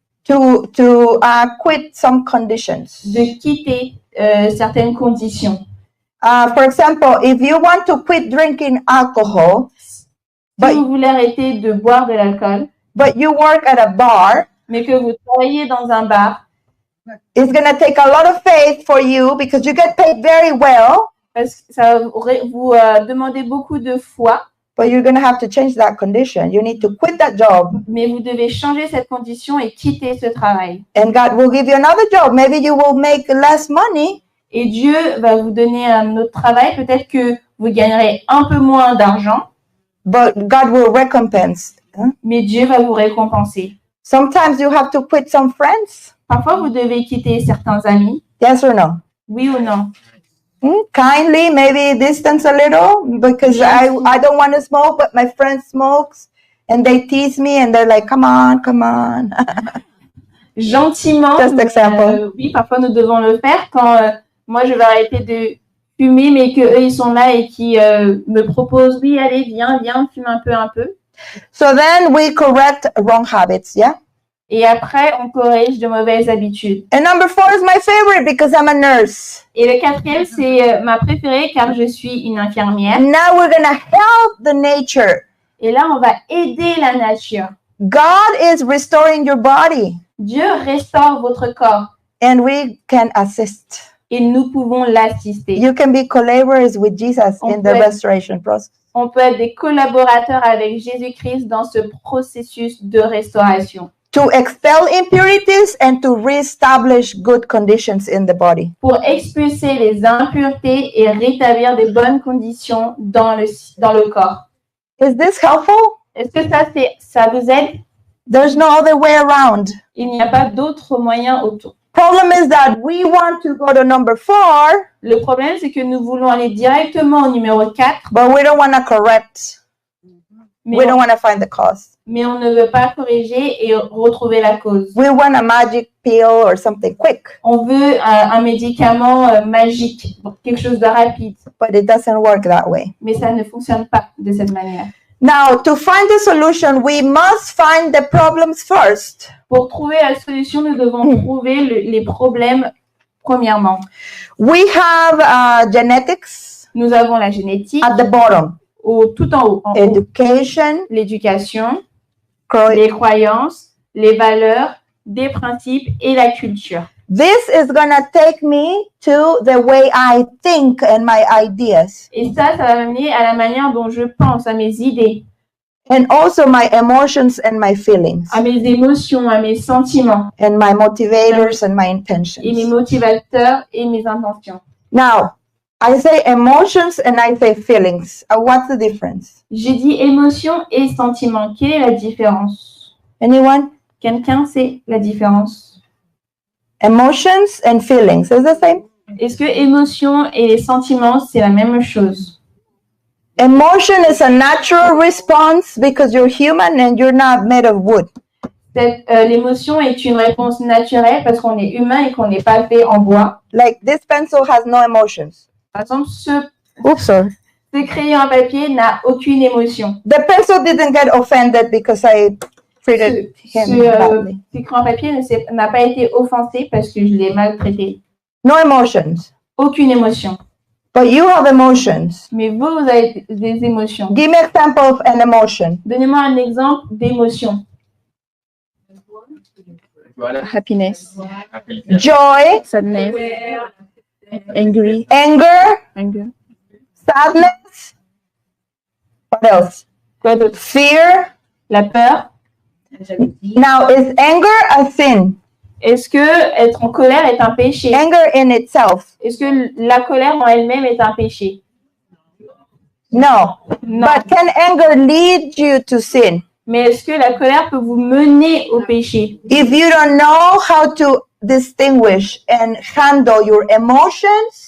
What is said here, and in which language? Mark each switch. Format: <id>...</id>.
<en>to quit some conditions.</en> <fr>de quitter certaines conditions.</fr> <en>For example, if you want to quit drinking alcohol,</en> <fr>Si</fr> <en>But-</en> <fr>vous voulez arrêter de boire de l'alcool,</fr> <en>but you work at a bar,</en> <fr>mais que vous travaillez dans un bar,</fr> <en>it's going to take a lot of faith for you because you get paid very well,</en> <fr>parce que ça va vous demander beaucoup de foi,</fr> <en>but you're going to have to change that condition. You need to quit that job,</en> <fr>mais vous devez changer cette condition et quitter ce travail.</fr> <en>and God will give you another job. Maybe you will make less money,</en> <fr>Et Dieu va vous donner un autre travail. Peut-être que vous gagnerez un peu moins d'argent,</fr> <en>but God will recompense.</en> <fr>mais Dieu va vous récompenser.</fr> <en>Sometimes you have to quit some friends.</en> <fr>Parfois, vous devez quitter certains amis,</fr> <en>Yes or no?</en> <fr>oui ou non?</fr> <en>Kindly, maybe distance a little because I don't want to smoke, but my friend smokes and they tease me and they're like, come on, come on.</en> <fr>Gentiment,</fr> <en>Just</en> <fr>mais,</fr> <en>example.</en> <fr>oui, parfois nous devons le faire quand moi je vais arrêter de fumer, mais qu'eux ils sont là et qui me proposent, oui, allez, viens, fume un peu.</fr> <en>So then we correct wrong habits, yeah?</en> <fr>Et après, on corrige de mauvaises habitudes.</fr> <en>And number 4 is my favorite because I'm a nurse.</en> <fr>Et le quatrième, c'est ma préférée car je suis une infirmière.</fr> <en>Now we're going to help the nature.</en> <fr>Et là, on va aider la nature.</fr> <en>God is restoring your body</en> <fr>Dieu restaure votre corps</fr> <en>and we can assist.</en> <fr>et nous pouvons l'assister.</fr> <en>You can be collaborators with Jesus in the Okay. restoration process.</en> <fr>On peut être des collaborateurs avec Jésus-Christ dans ce processus de restauration</fr> <en>To expel impurities and to reestablish good conditions in the body.</en> <fr>pour expulser les impuretés et rétablir des bonnes conditions dans le corps.</fr> <en>Is this helpful?</en> <fr>Est-ce que ça vous aide?</fr> <en>There's no other way around.</en> <fr>Il n'y a pas d'autre moyen autour.</fr> <en>Problem is that we want to go to number 4,</en> <fr>Le problème, c'est que nous voulons aller directement au numéro 4,</fr> <en>but we don't want to correct.</en> <fr>mais</fr> <en>We don't want to find the cause.</en> <fr>on ne veut pas corriger et retrouver la cause.</fr> <en>We want a magic pill or something quick,</en> <fr>On veut un médicament magique, quelque chose de rapide,</fr> <en>but it doesn't work that way.</en> <fr>mais ça ne fonctionne pas de cette manière.</fr> <en>Now, to find the solution, we must find the problems first.</en> <fr>Pour trouver la solution, nous devons trouver les problèmes Premièrement,</fr> <en>we have genetics</en> <fr>nous avons la génétique</fr> <en>at the bottom,</en> <fr>tout en haut. En haut.</fr> <en>education,</en> <fr>L'éducation, cro- les croyances, les valeurs, des principes et la culture.</fr> <en>this is gonna take me to the way I think and my ideas,</en> <fr>Et ça va m'amener à la manière dont je pense, à mes idées,</fr> <en>and also my emotions and my feelings,</en> <fr>à mes émotions, à mes sentiments,</fr> <en>and my motivators and my</en> <fr>et mes</fr> <en>intentions.</en> <fr>motivateurs et mes intentions.</fr> <en>Now, I say emotions and I say feelings. What's the difference?</en> <fr>J'ai dit émotion et sentiment. Quelle est la différence?</fr> <en>Anyone?</en> <fr>Quelqu'un sait la différence?</fr> <en>Emotions and feelings is the same?</en> <fr>Est-ce que émotion et les sentiments, c'est la même chose?</fr> <en>Emotion is a natural response because you're human and you're not made of wood.</en> <fr>L'émotion est une réponse naturelle parce qu'on est humain et qu'on n'est pas fait en bois.</fr> <en>Like this pencil has no emotions.</en> <fr>Par exemple,</fr> <en>Oops, sorry.</en> <fr>ce crayon à papier n'a aucune émotion.</fr> <en>The pencil didn't get offended because I treated him badly.</en> <fr>Ce crayon à papier n'a pas été offensé parce que je l'ai maltraité.</fr> <en>No emotions.</en> <fr>Aucune émotion.</fr> <en>But you have emotions.</en> <fr>Mais vous avez des émotions.</fr> <en>Give me an example of an emotion.</en> <fr>Donnez-moi un exemple d'émotion.</fr> <en>Happiness, Joy, sadness, angry, anger, sadness. What else?</en> <fr>Quoi d'autre?</fr> <en>Fear.</en> <fr>La peur.</fr> <en>Now, is anger a sin?</en> <fr>Est-ce que être en colère est un péché?</fr> <en>Anger in itself?</en> <fr>Est-ce que la colère en elle-même est un péché?</fr> <en>No.</en> <fr>Non.</fr> <en>But can anger lead you to sin?</en> <fr>Mais est-ce que la colère peut vous mener au péché?</fr> <en>If you don't know how to distinguish and handle your emotions,</en>